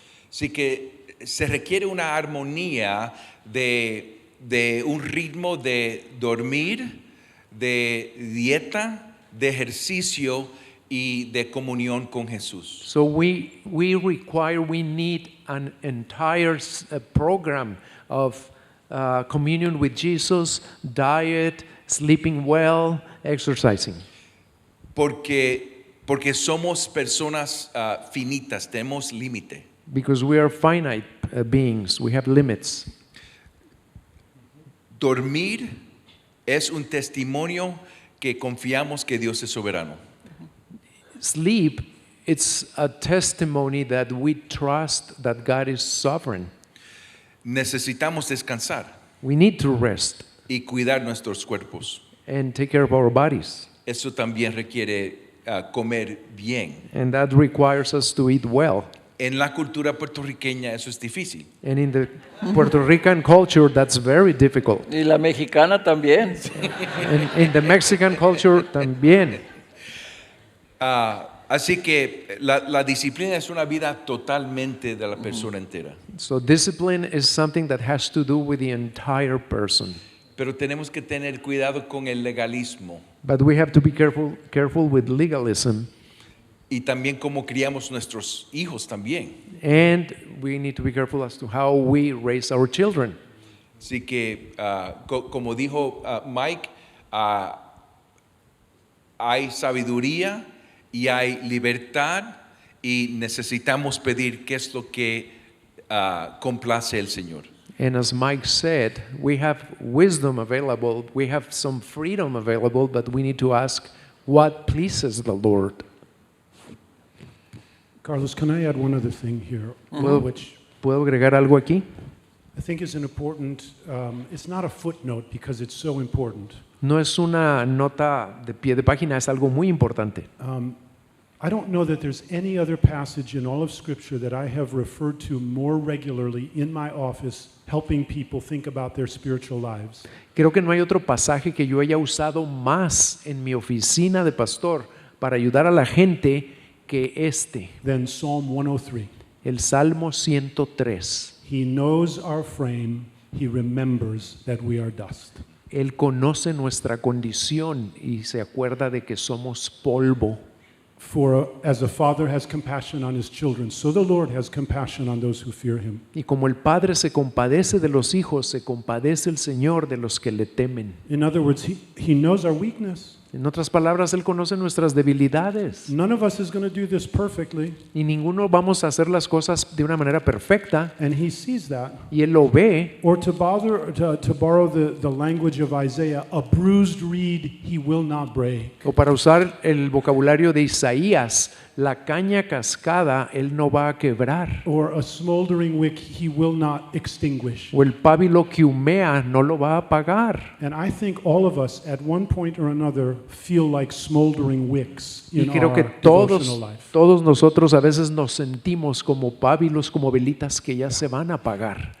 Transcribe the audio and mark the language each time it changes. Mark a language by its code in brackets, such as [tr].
[es] Así que se requiere una armonía de un ritmo de dormir, de dieta, de ejercicio y de comunión con Jesús. [en] So we need an entire program of communion with Jesus, diet, sleeping well, exercising. [es] Porque somos personas finitas, tenemos límite. [en] Because we are finite beings, we have limits. [es] Dormir es un testimonio que confiamos que Dios es soberano. [en] Sleep, it's a testimony that we trust that God is sovereign. [es] Necesitamos descansar [en] We need to rest [es] y cuidar nuestros cuerpos. [en] and take care of our bodies. [es] Eso también requiere comer bien. [en] And that requires us to eat well. [es] En la cultura puertorriqueña eso es difícil. [en] And in the Puerto Rican culture, that's very difficult. [es] Y la mexicana también. [en] And in the Mexican culture, [es] también. Así que la disciplina es una vida totalmente de la persona entera. [en] So discipline is something that has to do with the entire person. [es] Pero tenemos que tener cuidado con el legalismo [en] But we have to be careful with legalism. [es] y también cómo criamos nuestros hijos también. [en] And we need to be careful as to how we raise our children. [es] Así que, como dijo Mike, hay sabiduría y hay libertad y necesitamos pedir qué es lo que complace el Señor. [en] And as Mike said, we have wisdom available, we have some freedom available, but we need to ask what pleases the Lord. Carlos, can I add one other thing here, which [es] ¿Puedo agregar algo aquí? [en] I think is an important, it's not a footnote because it's so important. [es] No es una nota de pie de página, es algo muy importante. [en] I don't know that there's any other passage in all of Scripture that I have referred to more regularly in my office helping people think about their spiritual lives. [es] Creo que no hay otro pasaje que yo haya usado más en mi oficina de pastor para ayudar a la gente que este, [en] Then Psalm 103. [es] el Salmo 103. [en] He knows our frame, he remembers that we are dust. [es] Él conoce nuestra condición y se acuerda de que somos polvo. [en] For as a father has compassion on his children, so the Lord has compassion on those who fear him. [es] Y como el Padre se compadece de los hijos, se compadece el Señor de los que le temen. [en] In other words, he knows our weakness. [es] En otras palabras, Él conoce nuestras debilidades. [en] None of us is going to do this perfectly, [es] Y ninguno vamos a hacer las cosas de una manera perfecta. [en] and he sees that. [es] Y Él lo ve. [en] Or to borrow the language of Isaiah, a bruised reed he will not break. [es] O para usar el vocabulario de Isaías, la caña cascada Él no va a quebrar. [en] Or a smoldering wick he will not extinguish. [es] O el pábilo que humea no lo va a apagar. [en] And I think all of us at one point or another feel like smoldering wicks [es] Y [en] in [es] creo que [en] our devotional life. [es] todos nosotros a veces nos sentimos como pábilos, como velitas que ya se van a apagar.